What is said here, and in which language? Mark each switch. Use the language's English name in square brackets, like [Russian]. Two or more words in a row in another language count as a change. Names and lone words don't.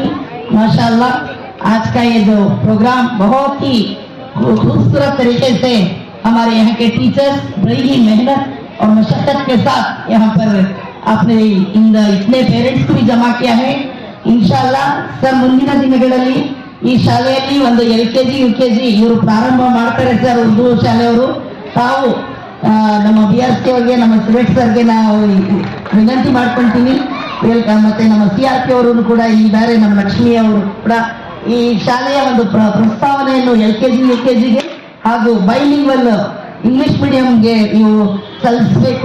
[Arabic] ما شاء الله [Hindi] आज का ये जो प्रोग्राम बहुत ही खूबसूरत तरीके से हमारे यहाँ के टीचर्स बड़ी ही मेहनत और मशक्कत के साथ यहाँ पर आपने इतने पेरेंट्स को भी जमा किया है। [Arabic] إن شاء الله [Kannada] सर ಮುಂದಿನ ದಿನಗಳಲ್ಲಿ ಈ ಶಾಲೆಯಲ್ಲಿ ಒಂದು LKG UKG ಇವರು ಪ್ರಾರಂಭ ಮಾಡ್ತಾರೆ ಸರ್, ಉರ್ದು ಶಾಲೆಯವರು. ತಾವು ನಮ್ಮ BRC ಅವರಿಗೆ, ನಮ್ಮ ಸುರೇಶ್ ಸರ್ಗೆ ನಾವು ವಿನಂತಿ ಮಾಡ್ಕೊಳ್ತೀನಿ. ಮತ್ತೆ ನಮ್ಮ CRP ಅವರು ಕೂಡ ಇದ್ದಾರೆ, ನಮ್ಮ ಲಕ್ಷ್ಮಿ ಅವರು ಕೂಡ ಈ ಶಾಲೆಯ ಒಂದು ಪ್ರಸ್ತಾವನೆಯನ್ನು LKG UKGಗೆ ಹಾಗೂ [English] bilingual English medium [Kannada] ನೀವು ಸಲ್ಲಿಸಬೇಕು.